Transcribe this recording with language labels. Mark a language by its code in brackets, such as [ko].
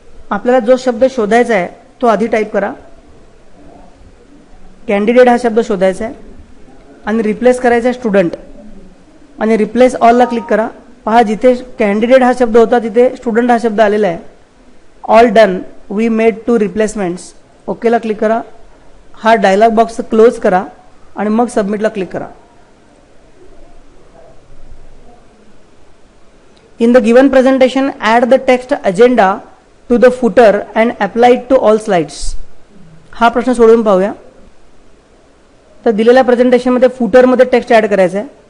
[mr] आपल्याला जो शब्द शोधायचा आहे तो आधी टाईप करा. कॅन्डिडेट हा शब्द शोधायचा आहे आणि रिप्लेस करायचा आहे स्टुडंट आणि रिप्लेस ऑलला क्लिक करा. पहा जिथे कॅन्डिडेट हा शब्द होता तिथे स्टुडंट हा शब्द आलेला आहे. [en] All done, we made 2 replacements. [mr] ओकेला click करा. हा डायलॉग बॉक्स क्लोज करा आणि मग सबमिटला क्लिक करा. [en] In the given presentation, add the text agenda to the footer and apply it to all slides. [mr] हा प्रश्न सोडवून पाहूया. तर दिलेल्या प्रेझेंटेशनमध्ये फुटरमध्ये टेक्स्ट ॲड करायचं आहे.